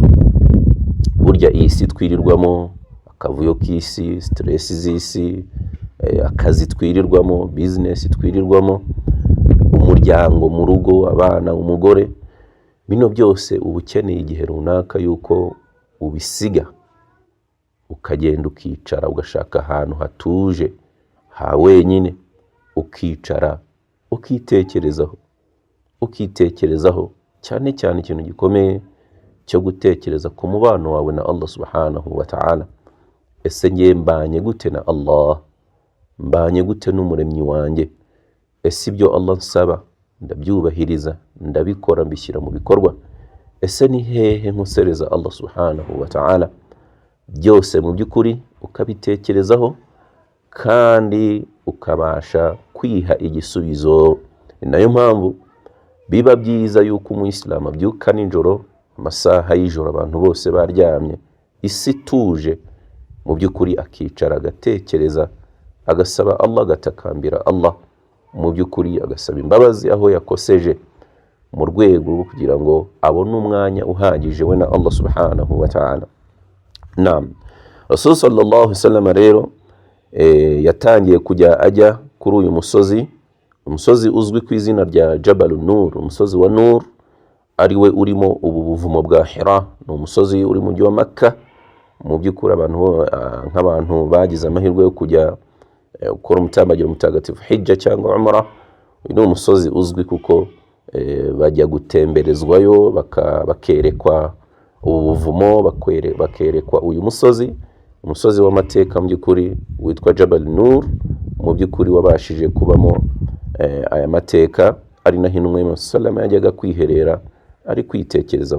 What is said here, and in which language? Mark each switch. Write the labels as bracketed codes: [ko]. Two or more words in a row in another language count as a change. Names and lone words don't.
[rw] Burya iyi si twirirwamo, akavuyo k'isi, stress z'isi, akazi twirirwamo, business twirirwamo, umuryango mu rugo, abana, umugore, bino byose uba ukeneye igihe runaka yuko ubisiga ukagenda ukicara, ugashaka ahantu hatuje ha wenyine, ukicara ukitekerezaho cyane cyane ikintu gikomeye cyo gutekereza ku mubano wawe na Allah [ar] سبحانه وتعالى. [rw] Ese ngiye mbanye gute na Allah? Mbanye gute n'umuremyi wanjye? Ese ibyo Allah nsaba ndabyubahiriza, ndabikora, mbishyira mu bikorwa? Ese ni hehe nkosereza Allah [ar] سبحانه وتعالى? [rw] Byose mu by'ukuri ukabitekerezaho kandi ukabasha kwiha igisubizo. Ni nayo mpamvu biba byiza yuko umuyisilamu abyuka nijoro, amasaha y'ijoro abantu bose baryamye, isi tuje, mu by'ukuri akicara agatekereza, agasaba Allah, agatakambira Allah, mu by'ukuri agasaba imbabazi aho yakoseje, mu rwego rwo kugira ngo abone umwanya uhagije we na Allah [ar] سبحانه وتعالى. [rw] Naam, Rasul [ar] صلى الله عليه وسلم [rw] rero yatangiye kujya ajya kuri uyu umusozi uzwi ku izina rya Jabal Nur, umusozi wa Nur, ariwe urimo ubu buvumo bwa Hira. Ni umusozi uri mu mujyi wa Makka. Mu by'ukuri nk'abantu bagize amahirwe yo kujya gukora umutambagiro mutagatifu hijja cyangwa umrah, ni umusozi uzwi kuko bajya gutemberezwayo bakerekwa ubu buvumo, bakerekwa uyu umusozi w'amateka mu by'ukuri witwa Jabal Nur, mu by'ukuri wabashije kubamo aya mateka, ari naho intumwa y'Imana sallallahu yajyaga kwiherera ari kwitekerezaho.